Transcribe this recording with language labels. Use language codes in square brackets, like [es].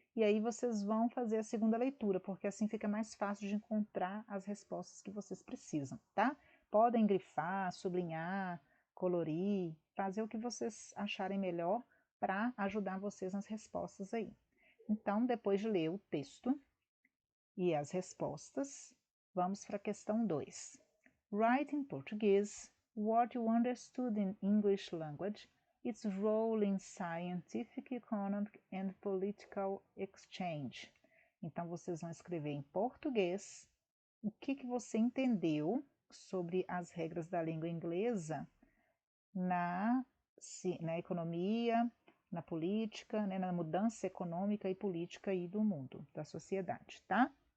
[pt] E aí vocês vão fazer a segunda leitura, porque assim fica mais fácil de encontrar as respostas que vocês precisam, tá? Podem grifar, sublinhar, colorir, fazer o que vocês acharem melhor para ajudar vocês nas respostas aí. Então, depois de ler o texto e as respostas, vamos para a questão 2. [en] Write in Portuguese what you understood in English language, its role in scientific, economic and political exchange. [pt] Então, vocês vão escrever em português o que você entendeu sobre as regras da língua inglesa na economia, na política, né, na mudança econômica e política aí do mundo, da sociedade, tá?